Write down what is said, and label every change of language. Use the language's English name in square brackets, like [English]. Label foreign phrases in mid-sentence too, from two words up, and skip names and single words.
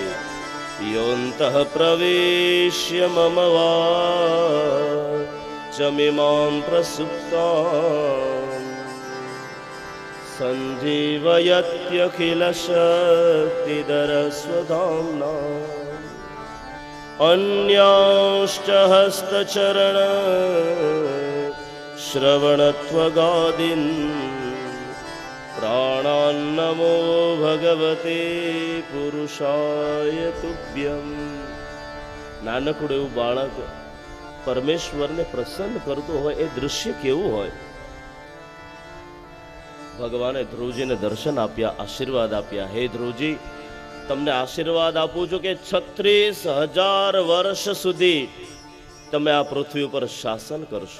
[Sanskrit] યોંતઃ પ્રવેશ્ય મમ વાચમિમાં પ્રસુપ્તાં સંજીવયત્યખિલ શક્તિધર સ્વધામ્ના अन्याश्च हस्तचरण श्रवणत्वगादीन् प्राणान्नमो भगवते पुरुषाय तुभ्यम्. [Gujarati] નાનકડું એવું બાળક પરમેશ્વરને પ્રસન્ન કરતો હોય એ દૃશ્ય કેવું હોય? ભગવાને ધ્રુવજીને દર્શન આપ્યા, આશીર્વાદ આપ્યા. હે ધ્રુવજી, તમને આશીર્વાદ આપું છું કે 36,000 વર્ષ સુધી તમે આ પૃથ્વી ઉપર શાસન કરશો.